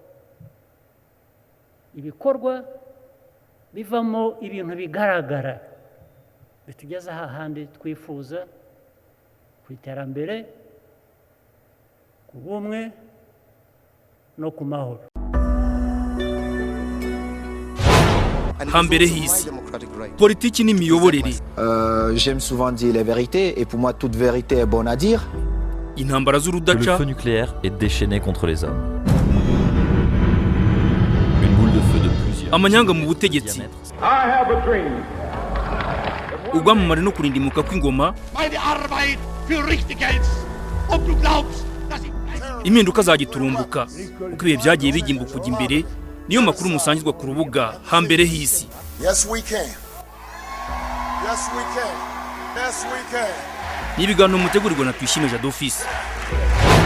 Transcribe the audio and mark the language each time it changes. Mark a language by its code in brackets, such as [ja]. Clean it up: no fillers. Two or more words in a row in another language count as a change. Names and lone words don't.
[rw] Ibikorwa bivamo ibintu bigaragara bitugeza hahandi twifuza, ku iterambere, ku bumwe no ku mahoro. Hambere hisi politiki n'imiyoborere. [fr] J'aime souvent dire les vérités et pour moi toute vérité est bonne à dire. [rw] Intambara z'urudaca. [fr] Le feu nucléaire est déchaîné contre les hommes. Une boule de feu de plusieurs. [rw] Amanyanga mu butegetsi. Ubwamamare no kurindimuka kw'ingoma. Impinduka zagiturumbuka uko ibihe byagiye bigimbuka kujya imbere. Niyo makuru musangizwa ku rubuga Hambere hisi. [en] Yes we can. Yes we can. Yes we can. [rw] Ni ibiganiro mutegurirwa na Tuyishime Jado Office.